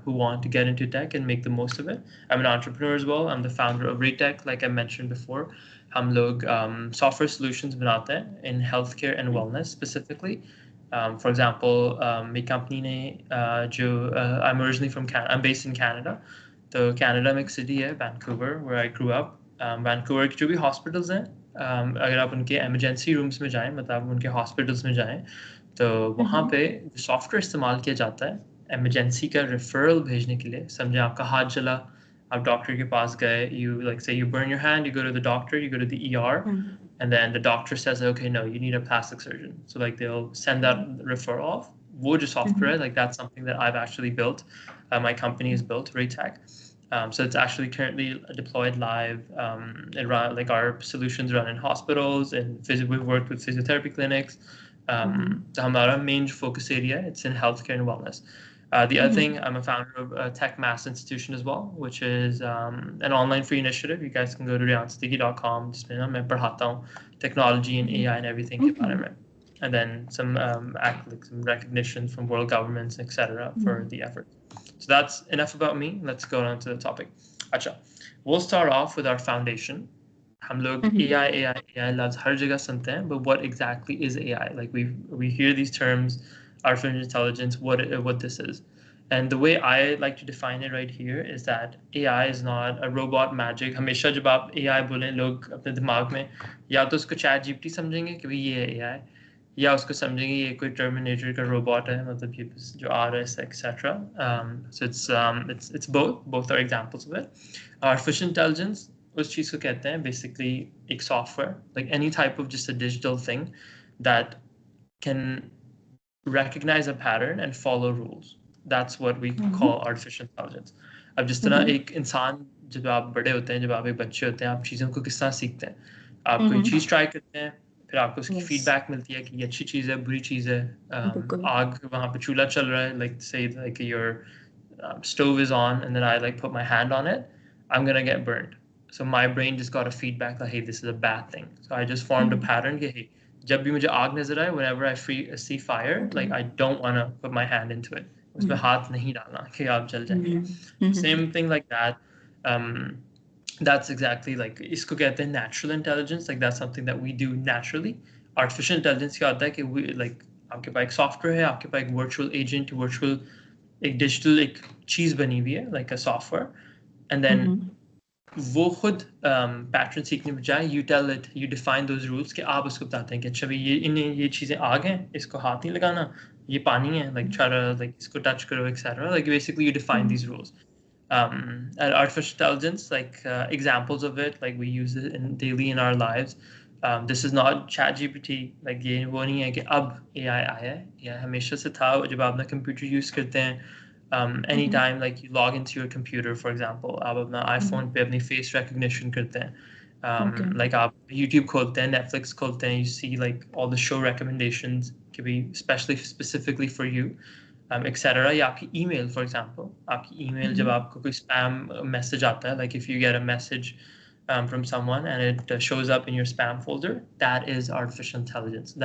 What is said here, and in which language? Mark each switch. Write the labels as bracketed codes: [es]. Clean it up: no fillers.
[en] who want to get into tech and make the most of it. I'm an entrepreneur as well. I'm the founder of Retech, like I mentioned before. [hi] हम लोग software solutions बनाते हैं [en] in healthcare and wellness specifically. For example, my company ने जो I'm originally from Canada. I'm based in Canada. [hi] तो Canada में एक city है Vancouver, [en] where I grew up. [hi] Vancouver के जो भी hospitals हैं, अगर आप उनके emergency rooms में जाएं, मतलब उनके hospitals में जाएं, तो वहाँ पे सॉफ्टवेयर इस्तेमाल किया जाता है emergency का referral भेजने के लिए. समझे आपका हाथ जला, आप डॉक्टर के पास गए, [en] you like say you burn your hand, you go to the doctor, you go to the ER, and then the doctor says, okay, no, you need a plastic surgeon. So like they'll send that referral off. वो जो software, like that's something that I've actually built. My company has built, Raytech. So it's actually currently deployed live. It run, like our solutions run in hospitals, and we've worked with physiotherapy clinics. So हमारा main focus area, it's in healthcare and wellness. The other thing, I'm a founder of a TechMass Institution as well, which is an online free initiative. You guys can go to ryansadiki.com. [hi] जिसमें ना मैं पढ़ाता हूँ [en] technology and AI and everything [hi] के बारे में. [en] And then some like some recognition from world governments, etc., for the effort. So that's enough about me. Let's go on to the topic. Acha, we'll start off with our foundation. [hi] हम लोग AI लफ्ज़ हर जगह सुनते हैं, [en] but what exactly is AI? Like we hear these terms, artificial intelligence, what this is. And the way I like to define it right here is that AI is not a robot magic. [hi] हमेशा जब आप AI बोलें, लोग अपने दिमाग में या तो उसको चैट जीपीटी समझेंगे कि भाई ये है AI, या उसको समझेंगे ये कोई टर्मिनेटर का रोबोट है, मतलब ये जो आ रहा है etcetera. [en] So it's both are examples of it. Artificial intelligence [hi] उस चीज़ को कहते हैं [en] basically एक software, like any type of just a digital thing that can recognize a pattern and follow rules. That's what we call artificial intelligence. [hi] अब जिस तरह एक इंसान, जब आप बड़े होते हैं, जब आप एक बच्चे होते हैं, आप चीज़ों को किस तरह सीखते हैं. आप कोई चीज़ ट्राई करते हैं, फिर आपको उसकी फीडबैक मिलती है कि ये अच्छी चीज़ है, बुरी चीज़ है. आग वहाँ पे चूल्हा चल रहा है, [en] like say like your stove is on, and then I like put my hand on it, I'm gonna get burned. So my brain just got a feedback that hey, this is a bad thing. So I just formed a pattern कि hey, [hi] जब भी मुझे आग नजर आए, [en] whenever I see fire, like I don't want to put my hand into it. [hi] उसमें हाथ नहीं डालना कि आप जल जाएंगे. [en] Same thing like that. Um, that's exactly like इसको कहते हैं natural intelligence. Like that's something that we do naturally. [hi] Artificial intelligence क्या होता है कि we like आपके पास एक सॉफ्टवेयर है, आपके पास एक virtual agent, virtual एक digital एक चीज बनी हुई है, like a software, and then वो खुद पैटर्न सीखने बजाय [en] you tell it, you define those rules [hi] कि आप उसको बताते हैं कि अच्छा भाई ये इन्हें ये चीज़ें आग हैं, इसको हाथ नहीं लगाना, ये पानी है, like try to like इसको टच करो etc. [en] Like basically you define these rules. And artificial intelligence, like examples of it, like we use it in daily in our lives. This is not chat GPT. [hi] like ये वो नहीं है कि अब AI आया है, या हमेशा से था. जब आप अपना कंप्यूटर यूज़ करते हैं, [en] anytime like you log into your computer, for example, [hi] आप अपना iPhone पे अपनी face recognition करते हैं. [en] Like [hi] आप YouTube खोलते हैं, Netflix खोलते हैं, [en] you see like all the show recommendations can be especially specifically for you, etc. या आपकी email, for example, [hi] आपकी email जब आपको कोई spam message आता है, [en] like if you get a message from someone and it shows up in your spam folder, that is artificial intelligence.